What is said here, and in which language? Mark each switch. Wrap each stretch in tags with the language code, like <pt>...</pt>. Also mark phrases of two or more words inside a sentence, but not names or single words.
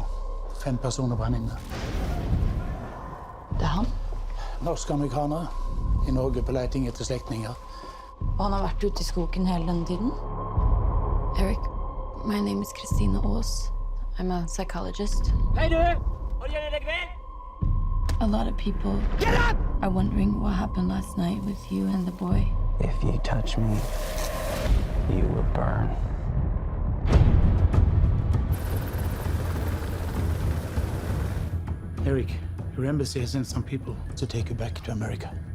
<no>5 personer brann inne. Det er han? Norske amerikanere i Norge på leiting etter slektninger. Og han har vært ute i skogen hele denne tiden?</no> <en>Eric, my name is Christina Aas. I'm a psychologist.</en> <no>Hei, du! Har du gjerne legge ved?</no> <en>A lot of people are wondering what happened last night with you and the boy. If you touch me, you will burn. Eric, your embassy has sent some people to take you back to America.</en>